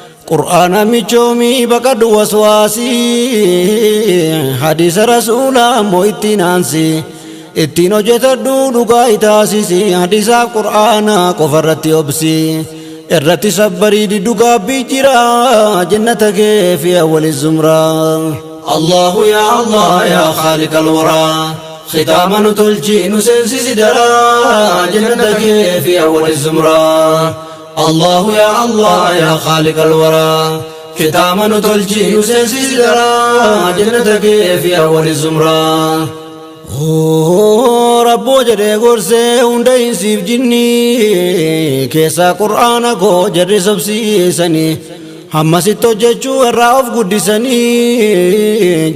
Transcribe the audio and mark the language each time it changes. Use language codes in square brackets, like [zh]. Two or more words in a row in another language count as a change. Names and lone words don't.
[om] Qur'aana michoomii baqadhu waswaasii, hadiisa rasuulaa ammoo ittiin aansi. Ittiin hojjetadhu dhugaa itaasisi, hadiisaa Qur'aana qofarratti obsi. Irratti sabbarii diddu gaabbii jira, jannata kee fi [ar] أول زمرة. الله يا الله يا خالق الورى, [om] khitaama nu tolchi nu seensisi daraa, jannata kee fi [ar] أول زمرة. الله يا الله، يا خالق الورى. [om] Kitaaba nu tolchi, nu seensis dara. Jannata kee fi [ar] أول زمرة. [om] Oo, Rabboo jedhee gorsee hunda insiif jinni. Keessaa Qur'aana koo jarri sabsiisanii. Hamma sitti hojjechuu irraa of guddisanii.